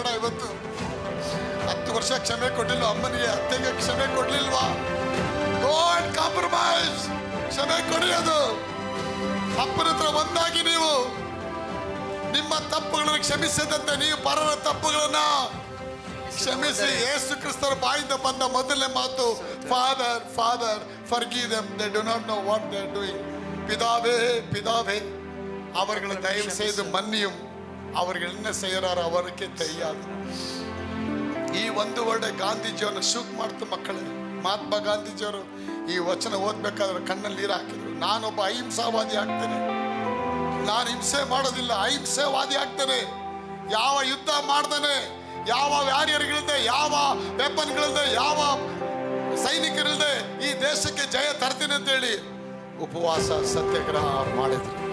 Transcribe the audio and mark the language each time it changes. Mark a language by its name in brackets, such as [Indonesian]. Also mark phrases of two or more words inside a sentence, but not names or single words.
[Kannada] ಇವತ್ತು 10 ವರ್ಷ ಕ್ಷಮೆ ಕೊಡ್ಲಿಲ್ಲ ಅಮ್ಮನಿಗೆ, ಅತ್ತೆಗೆ ಕ್ಷಮೆ ಕೊಡ್ಲಿಲ್ವಾ? [English] Don't compromise. [Kannada] ಕ್ಷಮೆ ಕೊಡಿ. ಅದು ಅಪ್ಪನ ಹತ್ರ ಒಂದಾಗಿ ನೀವು ನಿಮ್ಮ ತಪ್ಪುಗಳನ್ನು ಕ್ಷಮಿಸಿದಂತೆ ನೀವು ಪರರ ತಪ್ಪುಗಳನ್ನ ಕ್ಷಮಿಸಿ. ಯೇಸು ಕ್ರಿಸ್ತರ ಬಾಯಿಂದ ಬಂದ ಮೊದಲನೇ ಮಾತು, [English] Father Father forgive them, they do not know what they are doing. [Tamil] பிதாவே பிதாவே அவர்களை தயவு செய்து மன்னியும், அவர்கள் என்ன செய்யறாರೋ ಅವರಿಗೆ தெரியாது. [Kannada] ಈ ಒಂದು ವರ್ಡ್ ಗಾಂಧೀಜಿಯವನ್ನ ಶೂಕ್ ಮಾಡ್ತು ಮಕ್ಕಳೇ. ಮಹಾತ್ಮ ಗಾಂಧೀಜಿಯವರು ಈ ವಚನ ಓದ್ಬೇಕಾದ್ರೆ ಕಣ್ಣಲ್ಲಿ ನೀರು ಹಾಕಿದ್ರು. ನಾನೊಬ್ಬ ಅಹಿಂಸಾವಾದಿ ಆಗ್ತೇನೆ, ನಾನು ಹಿಂಸೆ ಮಾಡೋದಿಲ್ಲ, ಅಹಿಂಸೆವಾದಿ ಆಗ್ತೇನೆ. ಯಾವ ಯುದ್ಧ ಮಾಡ್ದೇನೆ, ಯಾವ ವ್ಯಾರಿಯರ್ಗಳಿದೆ, ಯಾವ ವೆಪನ್ಗಳಿದೆ, ಯಾವ ಸೈನಿಕರಿಲ್ಲದೆ ಈ ದೇಶಕ್ಕೆ ಜಯ ತರ್ತೀನಿ ಅಂತ ಹೇಳಿ ಉಪವಾಸ ಸತ್ಯಾಗ್ರಹ ಮಾಡಿದ್ರು.